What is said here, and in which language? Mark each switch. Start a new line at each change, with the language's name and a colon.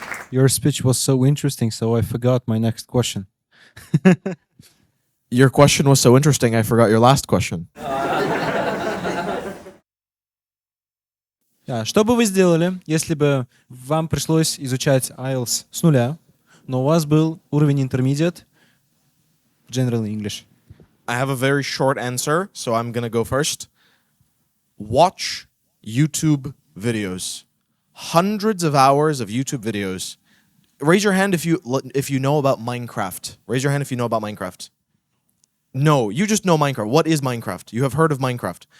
English: Your speech was so interesting, so I forgot my next question. Your question was so interesting, I forgot your last question.
Russian: Что бы вы сделали, если бы вам пришлось изучать IELTS с нуля, но у вас был уровень intermediate, general English?
English: I have a very short answer, so I'm going to go first. Watch YouTube videos. Hundreds of hours of YouTube videos. Raise your hand if you know about Minecraft. Raise your hand if you know about Minecraft. No, you just know Minecraft. What is Minecraft? You have heard of Minecraft.